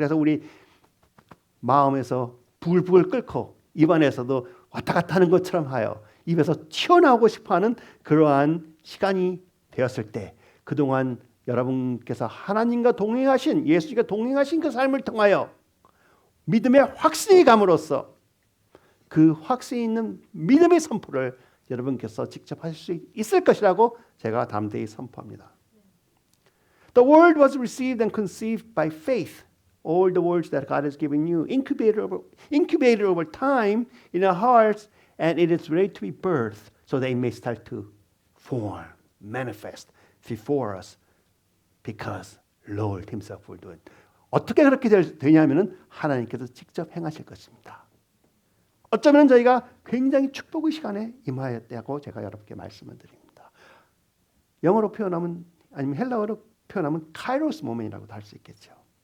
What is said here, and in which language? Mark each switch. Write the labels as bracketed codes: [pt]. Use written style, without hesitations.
[ko] 그래서 우리 마음에서 부글부글 끓고 입안에서도 왔다 갔다 하는 것처럼 하여 입에서 튀어나오고 싶어하는 그러한 시간이 되었을 때 그동안 여러분께서 하나님과 동행하신 예수님과 동행하신 그 삶을 통하여 믿음의 확신이 감으로써 그 확신이 있는 믿음의 선포를 여러분께서 직접 하실 수 있을 것이라고 제가 담대히 선포합니다. [en] The word was received and conceived by faith. All the words that God has given you, incubated over time in our hearts, and it is ready to be birthed, so they may start to form, manifest before us, because Lord Himself will do it. [ko] 어떻게 그렇게 되냐면은 하나님께서 직접 행하실 것입니다. 어쩌면 저희가 굉장히 축복의 시간에 임하였다고 제가 여러분께 말씀을 드립니다. 영어로 표현하면 아니면 헬라어로 표현하면 카이로스 모멘이라고도 할 수 있겠죠.